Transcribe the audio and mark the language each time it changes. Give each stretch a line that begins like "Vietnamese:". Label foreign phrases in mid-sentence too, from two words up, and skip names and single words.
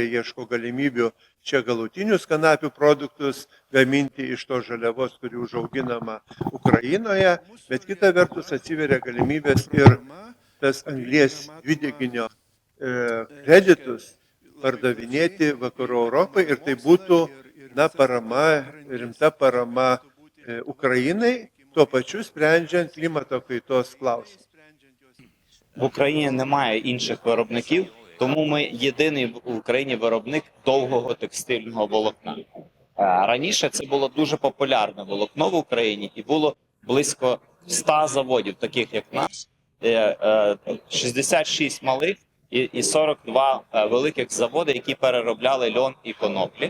Lithuanian: ieško galimybių čia galutinius kanapių produktus gaminti iš to žaliavos, kuri užauginama Ukrainoje, bet kita vertus atsiveria galimybės ir tas anglies dvideginio kreditus pardavinėti vakarų Europai ir tai būtų parama, rimta parama Ukrainai, tuo pačiu sprendžiant klimato kaitos klausimą.
Ukrainian: В Україні немає інших виробників, тому ми єдиний в Україні виробник довгого текстильного волокна. Раніше це було дуже популярне волокно в Україні і було близько 100 заводів, таких як наш, 66 малих і 42 великих заводи, які переробляли льон і коноплі.